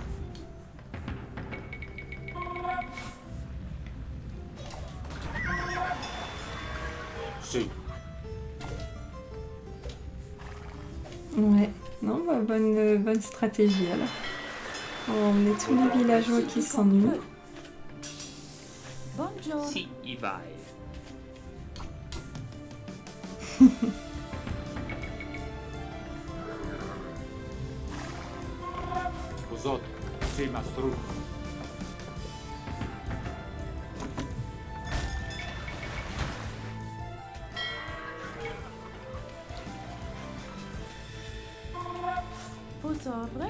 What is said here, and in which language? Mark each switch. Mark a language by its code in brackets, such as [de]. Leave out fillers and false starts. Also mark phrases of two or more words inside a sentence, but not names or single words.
[fr] Si. Ouais, non, bah, bonne stratégie alors. On va emmener tous les villageois qui s'ennuient. [it] Buongiorno. Sì, i vai. [fr] Vous autres. [co] Si, Mastru. [fr] Vos ordres.